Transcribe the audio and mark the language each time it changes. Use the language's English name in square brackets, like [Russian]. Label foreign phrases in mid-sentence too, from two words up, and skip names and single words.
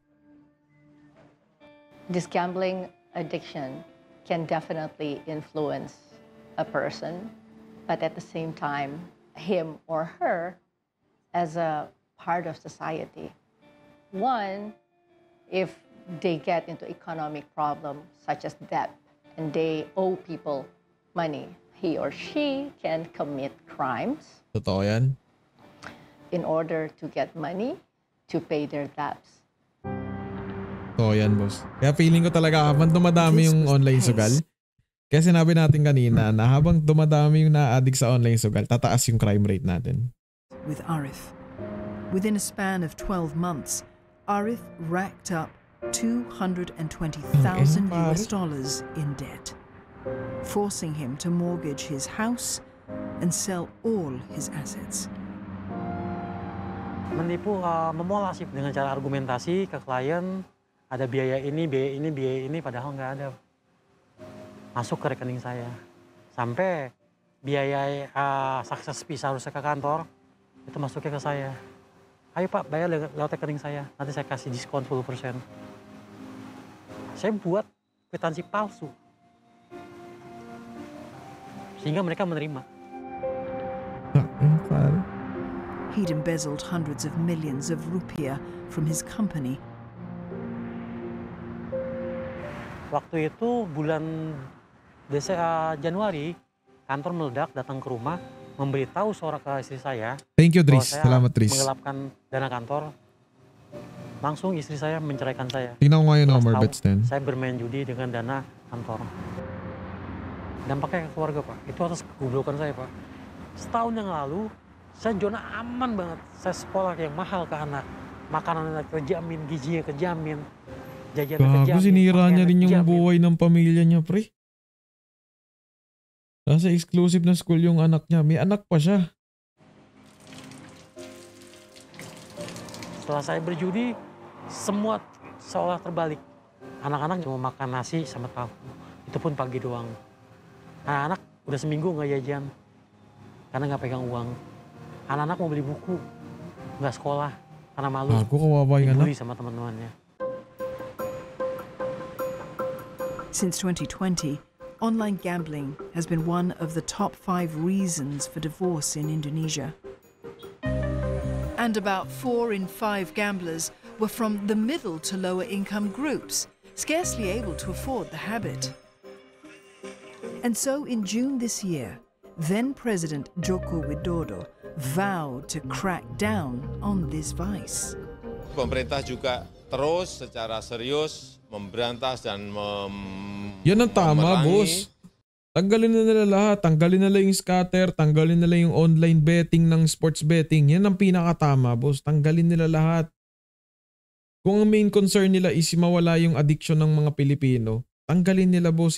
[English] This gambling addiction can definitely influence a person, but at the same time, him or her as a part of society. One, if they get into economic problems such as debt and they owe people money, he or she can commit crimes. [Filipino] Totoo yan? [English] In order to get money to pay their debts. [Filipino] Totoo yan, boss. Kaya feeling ko talaga habang dumadami yung online sugal, kaya sinabi natin kanina na habang dumadami yung na-addict sa online sugal, tataas yung crime rate natin. [English] With Arif. Within a span of 12 months, Arif racked up $220,000 in debt, forcing him to mortgage his house and sell all his assets. [Indonesian] Menipu, memolasif dengan cara argumentasi ke klien, ada biaya ini, padahal nggak ada. Masuk ke rekening saya. Sampai biaya success fee seharusnya ke kantor, itu masuknya ke saya. Ayo Pak, bayar lewat rekening saya, nanti saya kasih diskon 10%. Saya buat kwitansi palsu. Sehingga mereka menerima. He'd embezzled hundreds of millions of rupiah from his company. Waktu itu bulan Januari, kantor meledak, datang ke rumah, memberitahu seorang ke istri saya. [English] Thank you, [Filipino] Dris. Salamat, Dris. [Indonesian] Menggelapkan dana kantor. Langsung istri saya menceraikan saya. [Filipino] Tingnan ko ngayon number bets din. [Indonesian] Saya bermain judi dengan dana kantor. Dampaknya ke keluarga, Pak. Itu atas kegoblokan saya, Pak. Setahun yang lalu, saya zona aman banget. Saya sekolah yang mahal ke anak. Makanan terjamin, gizinya kejamin. Jajan kejamin. [Filipino] Gago, sinira niya rin yung buhay ng pamilya niya, pre. Nasa exclusive na school yung anak niya. May anak pa siya. [Indonesian] Setelah saya berjudi, semua seolah terbalik. Anak-anak cuma makan nasi sama tahu. Itu pun pagi doang. Anak-anak udah seminggu nggak jajan. Karena nggak pegang uang. Anak-anak mau beli buku. Nggak sekolah. Karena malu. [Filipino] Aku kawawa yung anak. [Indonesian] Sama teman-temannya. [English] Since 2020, online gambling has been one of the top 5 reasons for divorce in Indonesia. And about 4 in 5 gamblers were from the middle to lower income groups, scarcely able to afford the habit. And so in June this year, then President Joko Widodo vowed to crack down on this vice. [Indonesian] Pemerintah juga terus secara serius memberantas dan [Filipino] Yan ang tama, [Indonesian] memerangi. [Filipino] boss. Tanggalin na nila lahat. Tanggalin nila yung scatter. Tanggalin nila yung [English] online betting [Filipino] ng [English] sports betting. [Filipino] Yan ang pinakatama, boss. Tanggalin nila lahat. Kung ang [English] main concern [Filipino] nila is mawala yung addiction ng mga Pilipino, tanggalin nila, boss.